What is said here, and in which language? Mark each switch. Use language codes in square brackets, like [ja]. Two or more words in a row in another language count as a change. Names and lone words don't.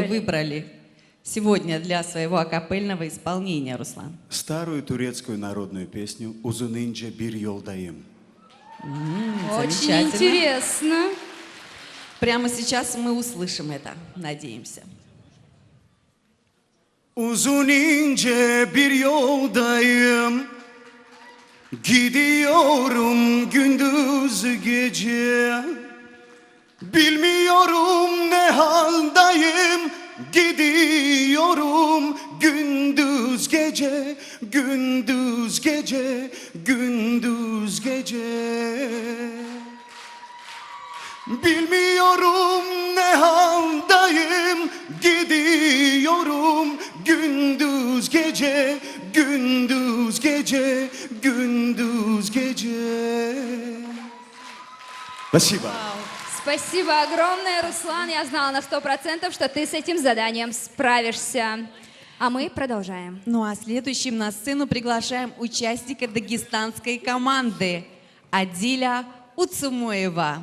[ru] выбрали? выбрали сегодня для своего акапельного исполнения, Руслан? Старую турецкую народную песню «Узунинче бир йолдайым». Очень Замечательно. интересно. Прямо сейчас мы услышим это, надеемся. [tr] Uzun ince bir yoldayım, gidiyorum gündüz gece. Bilmiyorum ne haldayım, gidiyorum gündüz gece, gündüz gece, gündüz gece. Bilmiyorum ne haldayım, gidiyorum gündüz gece, gündüz gece, gündüz gece. [ru] Спасибо. Спасибо огромное, Руслан. Я знала на 100%, что ты с этим заданием справишься. А мы продолжаем. Ну а следующим на сцену приглашаем участника дагестанской команды Адиля Уцумоева.